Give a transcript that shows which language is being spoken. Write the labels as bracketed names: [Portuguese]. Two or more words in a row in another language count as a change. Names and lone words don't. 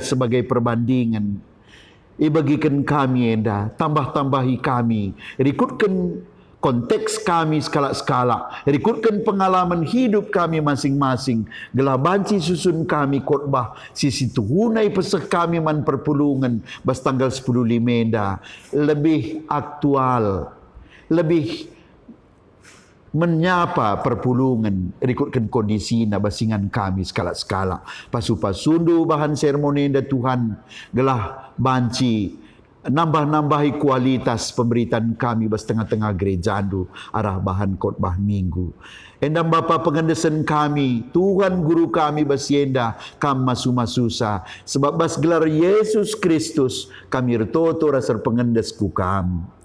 [Indonesian] sebagai perbandingan [Batak Karo] ibagikan kami enda tambah-tambahi kami rikutkan konteks kami skala-skala, rikutkan pengalaman hidup kami masing-masing, gelah banci susun kami khotbah, sisi tuhunai pesek kami man perpulungan, bas tanggal 10 limenda, [Indonesian] lebih aktual, lebih menyapa perpulungan, [Batak Karo] rikutkan kondisi na basingan kami skala-skala. Pasu-pasundu bahan sermonenda Tuhan, gelah banci, nambah-nambahi kualitas pemberitaan kami bas tengah-tengah gereja andu arah bahan khotbah minggu. Endam Bapa pengendesan kami, Tuhan guru kami basienda kam masu-masusa sebab bas gelar Yesus Kristus kami retoto rasar pengendes ku kam.